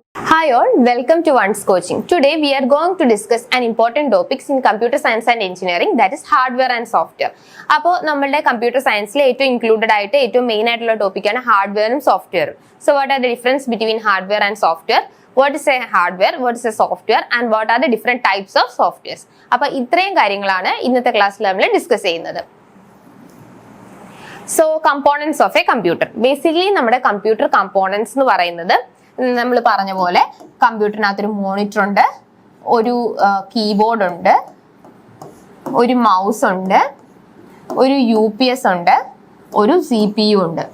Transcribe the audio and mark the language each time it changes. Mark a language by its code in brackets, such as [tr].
[en] Hi all, welcome to One's Coaching. Today we are going to discuss an important topics in computer science and engineering, that is hardware and software. [ml] അപ്പോൾ നമ്മളുടെ computer സയൻസിൽ ഏറ്റവും included ആയിട്ട് ഏറ്റവും main ആയിട്ടുള്ള ടോപ്പിക്കാണ് ഹാർഡ്വെയറും സോഫ്റ്റ്വെയറും. [en] So what are the difference between hardware and software, what is a hardware, what is a software and what are the different types of softwares. [ml] അപ്പോൾ ഇത്രയും കാര്യങ്ങളാണ് ഇന്നത്തെ ക്ലാസ്സിൽ നമ്മൾ ഡിസ്കസ് ചെയ്യുന്നത്. [en] so components of a computer, [ml] basically നമ്മുടെ computer components എന്ന് പറയുന്നത് നമ്മൾ പറഞ്ഞ പോലെ കമ്പ്യൂട്ടറിനകത്തൊരു മോണിറ്റർ ഉണ്ട്, ഒരു കീബോർഡ് ഉണ്ട്, ഒരു മൗസ് ഉണ്ട്, ഒരു UPS ഉണ്ട്, ഒരു CPU ഉണ്ട്.